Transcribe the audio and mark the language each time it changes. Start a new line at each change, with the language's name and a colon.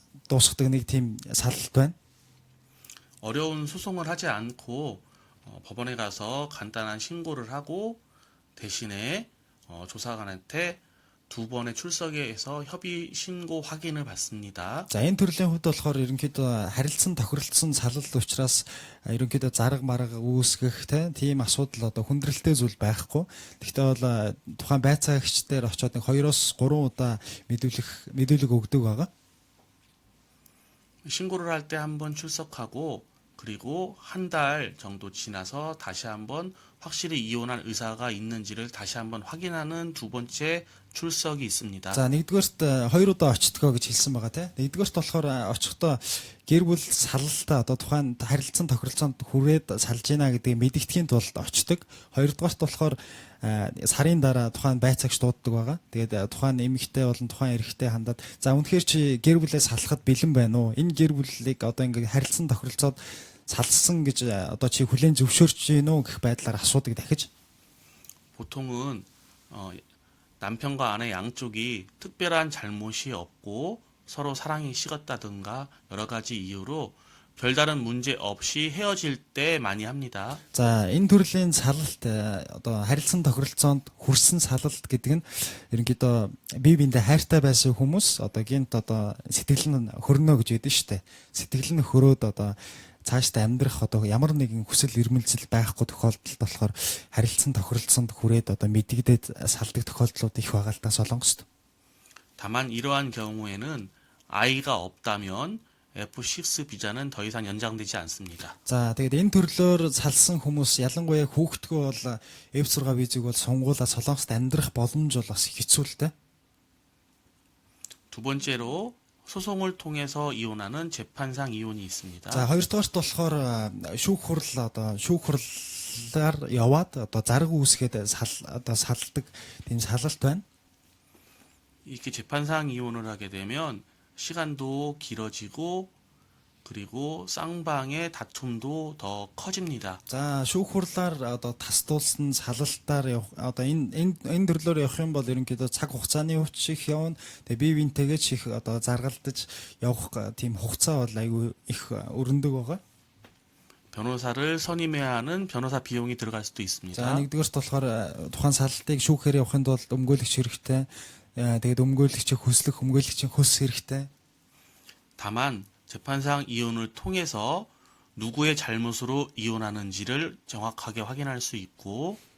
Mongolian: дуусгадаг нэг тийм салалт байна.
Korean: 어려운 소송을 하지 않고 법원에 가서 간단한 신고를 하고 대신에 조사관한테 2번의 출석에서 협의 신고 확인을 받습니다.
Mongolian: За энэ төрлийн хувьд болохоор ерөнхийдөө харилцан тохиролцсон салалт учраас ерөнхийдөө зарга марга үүсгэх тийм асуудал одоо хүндрэлтэй зүйл байхгүй. Гэхдээ бол тухайн байцаагчдээр очиод нэг 2-3 удаа мэдүүлэг өгдөг байгаа.
Korean: 신고를 할 때 한번 출석하고 그리고 한 달 정도 지나서 다시 한번 확실히 이혼할 의사가 있는지를 다시 한번 확인하는 2번째 출석이 있습니다.
Mongolian: За нэгдүгээрт 2 удаа очтгоо гэж хэлсэн байгаа тийм. Нэгдүгээрт болохоор очихдоо гэр бүл салалтаа одоо тухайн харилцан тохиролцоонд хүрээд салж гинэ гэдгийг мэдгэдэхийн тулд очдог. Хоёрдугаарт болохоор сарын дараа тухайн байцаагч дууддаг байгаа. Тэгээд тухайн эмэгтэй болон тухайн эрэгтэй хандаад за үнэхээр чи гэр бүлээ салахад бэлэн байна уу? Энэ гэр бүлийг одоо ингээ харилцан тохиролцоод салсан гэж одоо чи хүлээн зөвшөөрч гин үү гэх байдлаар асуудаг дахиж.
Korean: 보통은 남편과 아내 양쪽이 특별한 잘못이 없고 서로 사랑이 식었다든가 여러 가지 이유로 별다른 문제 없이 헤어질 때 많이 합니다.
Mongolian: За энэ төрлийн салалт одоо харилцан тохиролцоонд хүрсэн салалт гэдэг нь ерөнхийдөө бие биендээ хайртай байсан хүмүүс одоо гинт одоо сэтгэл нь хөрнө гэж ядэн штэ. Сэтгэл нь хөрөөд одоо цаашдаа амьдрах одоо ямар нэгэн хүсэл эрмэлзэл байхгүй тохиолдолд болохоор харилцан тохиролцоонд хүрээд одоо мэдэгдээд салдаг тохиолдлууд их байгаа л да Солонгост.
Korean: 다만 이러한 경우에는 아이가 없다면 F6 비자는 더 이상 연장되지 않습니다.
Mongolian: За тэгээд энэ төрлөөр салсан хүмүүс ялангуяа хүүхдгүй бол F6 визийг бол сонгуулаа Солонгост амьдрах боломж бол бас хэцүү л дээ.
Korean: 두 번째로 소송을 통해서 이혼하는 재판상 이혼이 있습니다.
Mongolian: За хоёрдугаарт болохоор шүүх хурал одоо шүүх хурлаар яваад одоо зарга үүсгээд одоо салдаг тийм салалт байна.
Korean: 이렇게 재판상 이혼을 하게 되면 시간도 길어지고 그리고 쌍방의 다툼도 더 커집니다.
Mongolian: За шүүх хурлаар одоо тасдуулсан салалтаар явах одоо энэ төрлөөр явах юм бол ерөнхийдөө цаг хугацааны хүч их явна. Тэгээ бие биентэйгээ ч их одоо заргалдаж явах тийм хугацаа бол айгүй их өрөндөг байгаа.
Korean: 변호사를 선임해야 하는 변호사 비용이 들어갈 수도 있습니다.
Mongolian: За нэгдүгээрт болохоор тухайн салалтыг шүүхээр явахын тулд өмгөөлөгч хэрэгтэй. Тэгээд өмгөөлөгчийн хөслөх, өмгөөлөгчийн хөс хэрэгтэй.
Korean: 다만 재판상 이혼을 통해서 누구의 잘못으로 이혼하는지를 정확하게 확인할 수 있고